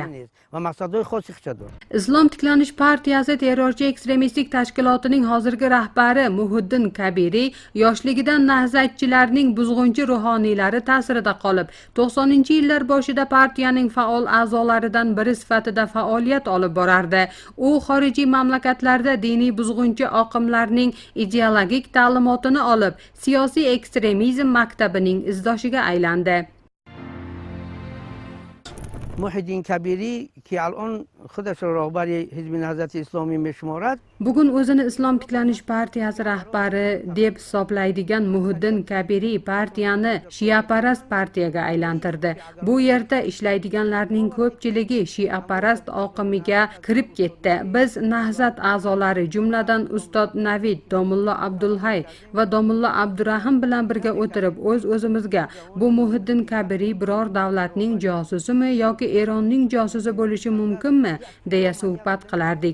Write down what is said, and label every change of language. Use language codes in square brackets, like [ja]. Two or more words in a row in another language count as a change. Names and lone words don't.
[uz] Islom tiklanish partiyasi terrorchi ekstremistik tashkilotining hozirgi rahbari Muhiddin Kabiriy yoshligidan nahzatchilarning buzg'unchi ruhoniylari ta'sirida qolib, 90-yillar boshida boshida partiyaning faol a'zolaridan biri sifatida faoliyat olib borardi. U xorijiy mamlakatlarda diniy buzg'unchi oqimlarning ideologik ta'limotini olib, siyosiy ekstremizm maktabining izdoshiga aylandi. [fa] محیدین کبیری که الان خودش را راهبر حزب نهضت اسلامی میشمارد [uz] Bugun o'zini Islom tiklanish partiyasi rahbari deb hisoblaydigan Muhiddin Kabiri partiyani shiaparast partiyaga aylantirdi. Bu yerda ishlaydiganlarning ko'pchiligi shiaparast oqimiga kirib ketdi. Biz Nahzat a'zolari, jumladan Ustod Navid, Domullo Abdulhay va Domullo Abdurahim bilan birga o'tirib o'z-o'zimizga bu Muhiddin Kabiri biror davlatning josusimi yoki Eronning josusi bo'lishi mumkinmi deya suhbat qilardik.